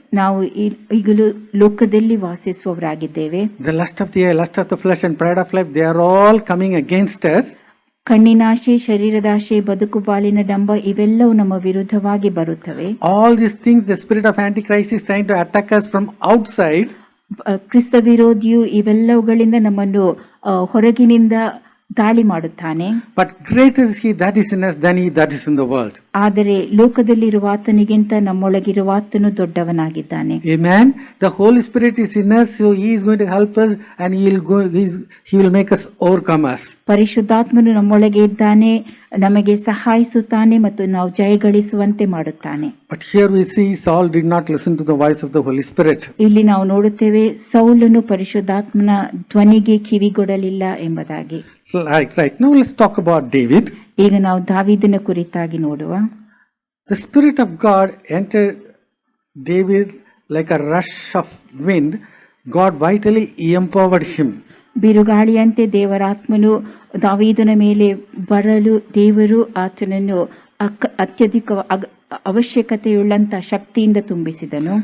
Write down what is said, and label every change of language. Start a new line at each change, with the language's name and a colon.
Kannada: ನಾವು ಈಗಲೂ ಲೋಕದಲ್ಲಿ ವಾಸಿಸುವವರಾಗಿದ್ದೇವೆ.
English: The lust of the eye, lust of the flesh and pride of life, they are all coming against us.
Kannada: ಕಣ್ಣಿನಾಶೆ, ಶರೀರದಾಶೆ, ಬದುಕುಬಾಳಿನ ಡಂಬ ಇವೆಲ್ಲವೂ ನಮ್ಮ ವಿರುದ್ಧವಾಗಿ ಬರುತ್ತವೆ.
English: All these things, the spirit of Antichrist is trying to attack us from outside.
Kannada: ಕ್ರಿಸ್ತ ವಿರೋಧಿಯು ಇವೆಲ್ಲವುಗಳಿಂದ ನಮ್ಮನ್ನು ಹೊರಗಿನಿಂದ ದಾಳಿ ಮಾಡುತ್ತಾನೆ.
English: But greater is he that is in us than he that is in the world.
Kannada: ಆದರೆ ಲೋಕದಲ್ಲಿರುವ ಆತನಿಗಿಂತ ನಮ್ಮೊಳಗಿರುವ ಆತನು ದೊಡ್ಡವನಾಗಿದ್ದಾನೆ.
English: Amen. The Holy Spirit is in us, so he is going to help us and he will make us overcomers.
Kannada: ಪರಿಶುದ್ಧಾತ್ಮನು ನಮ್ಮೊಳಗೆ ಇದ್ದಾನೆ, ನಮಗೆ ಸಹಾಯಿಸುತ್ತಾನೆ ಮತ್ತು ನಾವು ಜಯಗಳಿಸುವಂತೆ ಮಾಡುತ್ತಾನೆ.
English: But here we see Saul did not listen to the voice of the Holy Spirit.
Kannada: ಇಲ್ಲಿ ನಾವು ನೋಡುತ್ತೇವೆ ಸೌಲನು ಪರಿಶುದ್ಧಾತ್ಮನ ಧ್ವನಿಗೆ ಕಿವಿಗೊಡಲಿಲ್ಲ ಎಂಬುದಾಗಿ.
English: Right. Now let's talk about David.
Kannada: ಈಗ ನಾವು ದಾವೀದನ ಕುರಿತಾಗಿ ನೋಡುವ.
English: The Spirit of God entered David like a rush of wind. God vitally empowered him.
Kannada: ಬಿರುಗಾಳಿಯಂತೆ ದೇವರಾತ್ಮನು ದಾವೀದನ ಮೇಲೆ ಬರಲು ದೇವರು ಆತನನ್ನು ಅತ್ಯಧಿಕ ಅವಶ್ಯಕತೆಯುಳ್ಳಂತ ಶಕ್ತಿಯಿಂದ ತುಂಬಿಸಿದನು.